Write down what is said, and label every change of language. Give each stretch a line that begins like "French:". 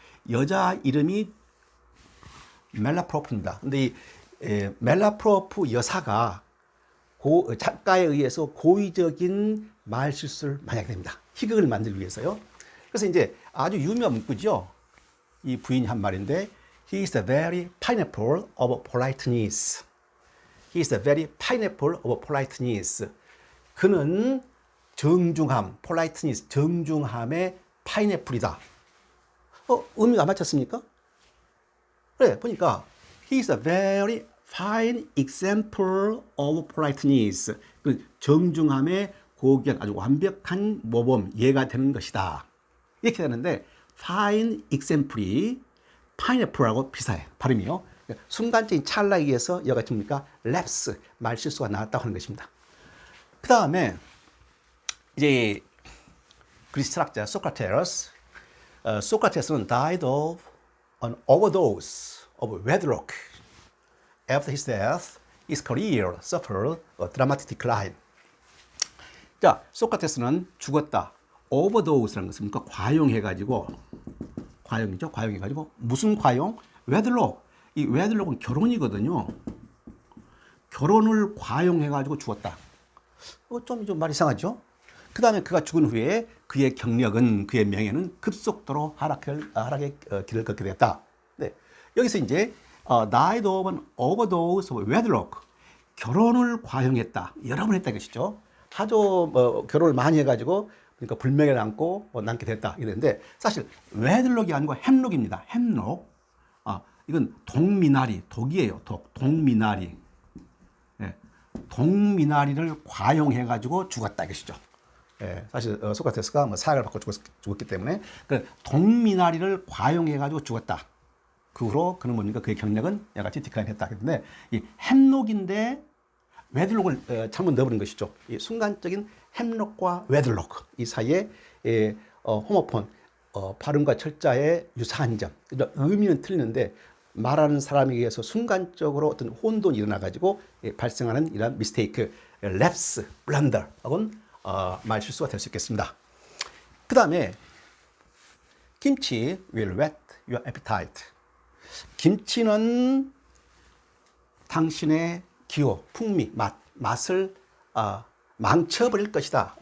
Korean: 여자 이름이 멜라프로프입니다. 근데 이 멜라프로프 여사가 작가에 의해서 고의적인 말 실수를 많이 하게 됩니다. 희극을 만들기 위해서요. 그래서 이제 아주 유명한 문구죠. 이 부인이 한 말인데
English: He is the very pineapple of politeness. He is the very pineapple of politeness.
Korean: 그는 정중함, politeness, 정중함의 파인애플이다. 의미가 안 맞췄습니까? 그래, 보니까
English: He is a very fine example of politeness.
Korean: 그 정중함의 고귀한 아주 완벽한 모범, 예가 되는 것이다. 이렇게 되는데 fine example이 파인애플하고 비슷해, 발음이요. 순간적인 찰나에 의해서 여기가 뭡니까? 랩스, 말실수가 나왔다고 하는 것입니다. 그 다음에 이제 그리스 철학자 소크라테스, 소크라테스는
English: died of an overdose of wedlock. After his death, his career suffered a dramatic decline.
Korean: 자, 소크라테스는 죽었다. 오버도우스라는 것은 뭡니까? 과용해가지고, 과용이죠? 과용해가지고, 무슨 과용? 웨들록. 이 웨들록은 결혼이거든요. 결혼을 과용해가지고 죽었다. 좀 말이 이상하죠? 그 다음에 그가 죽은 후에 그의 경력은, 그의 명예는 급속도로 하락의 길을 걷게 되었다. 네. 여기서 이제,
English: died of an overdose of wedlock.
Korean: 결혼을 과용했다. 여러 번 했다 이것이죠. 하도 결혼을 많이 해가지고 그러니까 불명예를 안고 남게 됐다 이랬는데 사실 웨들록이 아니고 햄록입니다. 햄록. 이건 동미나리, 독이에요. 동미나리. 예, 동미나리를 과용해가지고 죽었다 이것이죠. 예, 사실 소크라테스가 사약을 받고 죽었기 때문에 동미나리를 과용해가지고 죽었다. 그 후로 그는 뭡니까? 그의 경력은 야같이 디클라인했다. 그런데 이 햄록인데 웨들록을 잘못 넣어버린 것이죠. 이 순간적인 햄록과 웨들록 이 사이에 호모폰 발음과 철자의 유사한 점, 의미는 틀리는데 말하는 사람에 의해서 순간적으로 어떤 혼돈이 일어나가지고 발생하는 이런 미스테이크, 랩스, 블런더하고는 말 실수가 될 수 있겠습니다. 그 다음에
English: 김치 will whet your appetite.
Korean: 김치는 당신의 기호, 풍미, 맛을 망쳐버릴 것이다.